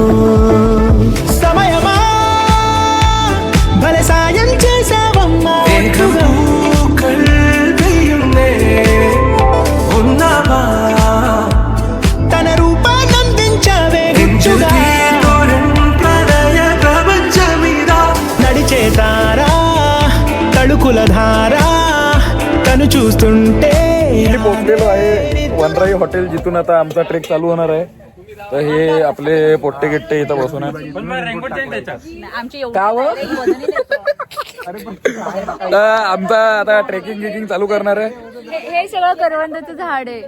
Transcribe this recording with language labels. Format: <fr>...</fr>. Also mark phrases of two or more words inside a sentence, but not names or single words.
<te>సమయమా భలే సాయం చేసావమ్మా తన రూపాన్నందించావే గుచ్చుగా నడిచే తారా తళుకుల ధారా తను చూస్తుంటే</te> <mr>पोहोचलेलो आहे वनराई हॉटेल, जिथून आता आमचा ट्रेक चालू होणार आहे. तर हे आपले पोट्टे गिट्टे इथं बसून आहे. आमचा आता ट्रेकिंग चालू करणार आहे. हे सगळं करवंदाचं झाड आहे.</mr>